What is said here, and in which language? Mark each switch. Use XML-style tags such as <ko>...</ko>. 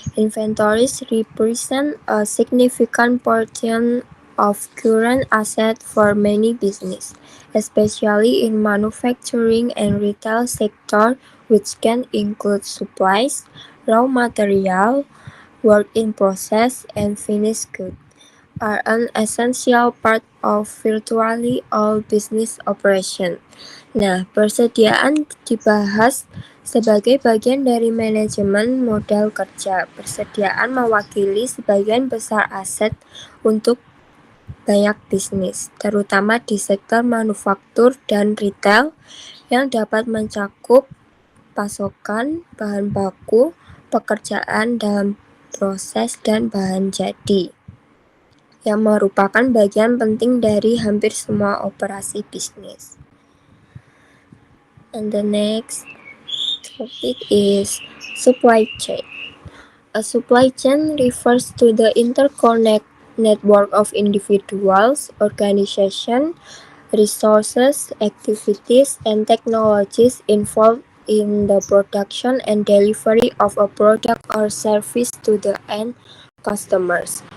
<en>Inventories represent a significant portion of current assets for many businesses, especially in manufacturing and retail sector which can include supplies, raw material, work in process, and finished goods, are an essential part of virtually all business operation.</en> <id>Nah, persediaan dibahas sebagai bagian dari manajemen modal kerja. Persediaan mewakili sebagian besar aset untuk banyak bisnis, terutama di sektor manufaktur dan retail yang dapat mencakup pasokan bahan baku, pekerjaan dalam proses dan bahan jadi, yang merupakan bagian penting dari hampir semua operasi bisnis.</id> <en>And the next topic is supply chain. A supply chain refers to the interconnect network of individuals, organizations, resources, activities, and technologies involved in the production and delivery of a product or service to the end customers.</en>